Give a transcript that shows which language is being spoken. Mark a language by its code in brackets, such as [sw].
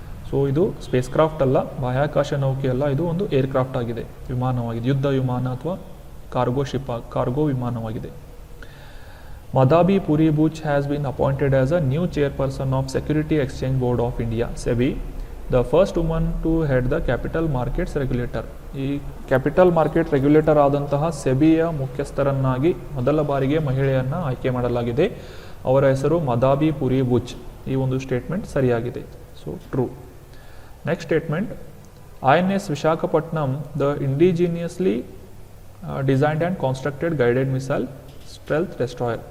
[kn] So ಇದು space craft ಅಲ್ಲ, ಬಾಹ್ಯಾಕಾಶ ನೌಕೆ ಅಲ್ಲ, ಇದು ಒಂದು ಏರ್ಕ್ರಾಫ್ಟ್ ಆಗಿದೆ, ವಿಮಾನವಾಗಿದೆ, ಯುದ್ಧ ವಿಮಾನ ಅಥವಾ cargo ವಿಮಾನವಾಗಿದೆ. [en] Madhabi Puri Buch has been appointed as a new chairperson of Security Exchange Board of India, SEBI, the first woman to head the capital markets regulator. [kn] ಈ ಕ್ಯಾಪಿಟಲ್ ಮಾರ್ಕೆಟ್ ರೆಗ್ಯುಲೇಟರ್ ಆದಂತಹ ಸೆಬಿಯ ಮುಖ್ಯಸ್ಥರನ್ನಾಗಿ ಮೊದಲ ಬಾರಿಗೆ ಮಹಿಳೆಯನ್ನು ಆಯ್ಕೆ ಮಾಡಲಾಗಿದೆ. ಅವರ ಹೆಸರು ಮದಾಬಿ ಪುರಿ ಬುಚ್. ಈ ಒಂದು ಸ್ಟೇಟ್ಮೆಂಟ್ ಸರಿಯಾಗಿದೆ. So true. [en] Next statement, INS Visakhapatnam the indigenously designed and constructed guided missile stealth destroyer.